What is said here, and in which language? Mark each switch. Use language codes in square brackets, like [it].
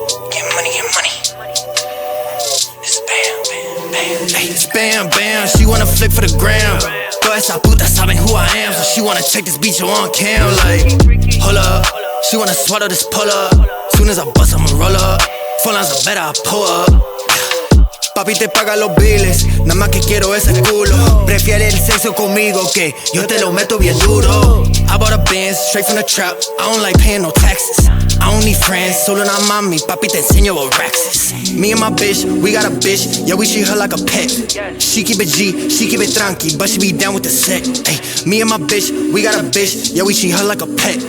[en] Get money, get money. It's bam, bam, bam. Hey, it's bam, bam. She wanna flick for the gram. [es] Todas esas putas saben [en] who I am, so she wanna take this beach on cam. Like, hold up. She wanna swallow this pull up. Soon as I bust, I'ma roll up. Phone lines are better, I pull up. [es] Papi te paga los biles, nada más que quiero ese culo. Prefiere el sexo conmigo que yo te lo meto bien duro. [en] I bought a Benz straight from the trap, I don't like paying no taxes. I don't need friends, [es] solo una mami, papi te enseño [en] what racks is. Me and my bitch, we got a bitch, yeah we treat her like a pet. She keep it G, she keep it tranqui, but she be down with the set. Ay, me and my bitch, we got a bitch, yeah we treat her like a pet.